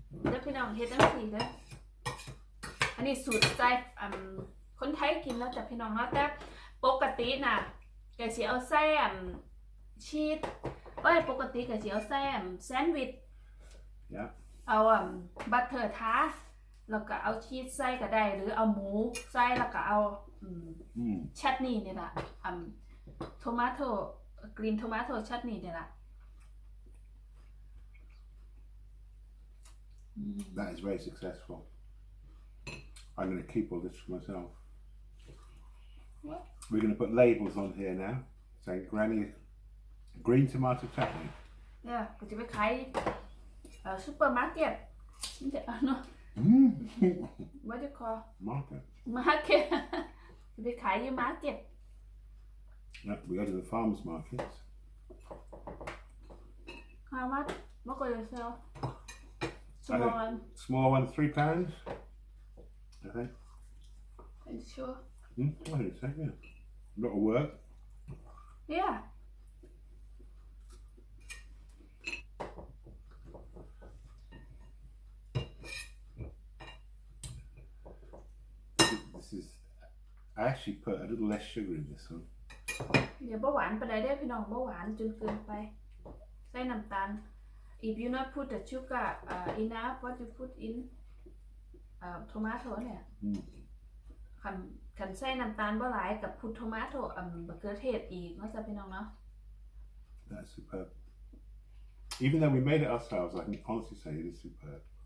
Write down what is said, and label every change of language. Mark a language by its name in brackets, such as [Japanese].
[Thai] แล้วพี่น้องเฮ็ดจังซี่เด้ออันนี้สูตรใจคนไทยกินแล้วจ้ะพี่น้องเนาะแต่ปกติน่ะก็สิเอาใส่ชีสปกติก็สิเอาใส่แซนด์วิช [English] Yeah. [Thai] เอาบัตเตอร์ทาแล้วก็เอาชีสใส่ก็ได้หรือเอาหมูใส่แล้วก็เอาชัตนี่นี่ล่ะโทมาโต้กรีนโทมาโต้ชัตนี่นี่ล่ะ [English] That is very successful. I'm going to keep all this for myself. What? We're going to put labels on here now saying Granny Green Tomato Chutney. [Thai] เนี่ยก็จะไปขายซุปเปอร์มาร์เก็ตเนาะ [English] What do you call Market. [Thai] market จะไปขายอยู่มาร์เก็ต [English] No, we go to the farmers markets. How much what do you sell I small think one small one, £3, I think. Are you sure I think so, yeah. Not a work. yeah This is. I actually put a little less sugar in this one. [Thai] อย่าบ่หวานไปได้เด้อพี่น้องบ่หวานจนเกินไปใส่น้ำตาล [English] if you not put the sugar enough what you put in tomato [Thai] เนี่ยคันใส่น้ำตาลบ่หลายกับ [English] put tomato [Thai] มะเขือเทศอีกเนาะจ้ะพี่น้องเนาะ [English] That's superb. Even though we made it ourselves, I can honestly say it is superb.